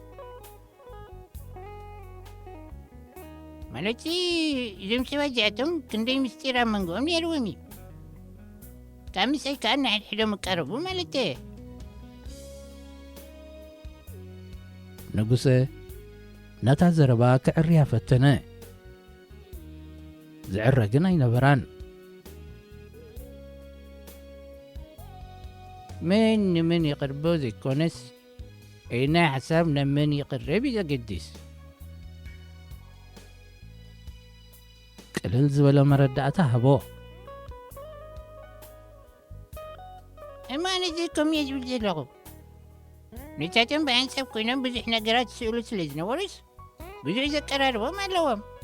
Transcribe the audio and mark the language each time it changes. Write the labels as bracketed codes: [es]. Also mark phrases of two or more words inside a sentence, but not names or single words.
[ti] ማለቲ እዞም ሰባት እዚኣቶም ክንደይ ምስጢር ኣብ መንጎኦም ነይርዎም እዩ ካብ ምስይ ከዓ ንሓድሕዶም ቀረቡ ማለት ንጉሰ ነታ ዘረባ ክዕርያ ፈተነ ዝዕረ ግን ኣይነበራን [ar] من من يقربو [ti] ዘይኮነስ ናይ ሓሳብ ናብ መን ይቕረብ እዩ ዘገድስ ቅልል ዝበለ መረዳእታ ሃቦ እማነ ዘይኮም እየ ዝብል ዘለኹ ንሳቶም ብሓንሳብ ኮይኖም ብዙሕ ነገራት ዝስእሉ ስለ ዝነበሩስ ብዙሕ ዘቀራርቦም ኣለዎም